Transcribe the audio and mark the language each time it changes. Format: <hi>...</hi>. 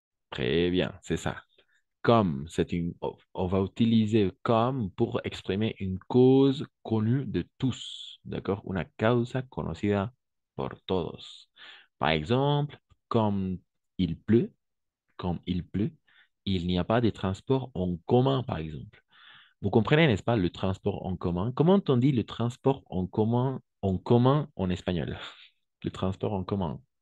<fr>Très bien, c'est ça. Comme, on va utiliser comme pour exprimer une cause connue de tous, d'accord?</fr> <es>Una causa conocida por todos.</es> <fr>Par exemple, comme il pleut, comme il pleut, il n'y a pas de transport en commun, par exemple. Vous comprenez, n'est-ce pas, le transport en commun? Comment on dit le transport en commun en espagnol? Le transport en commun.</fr>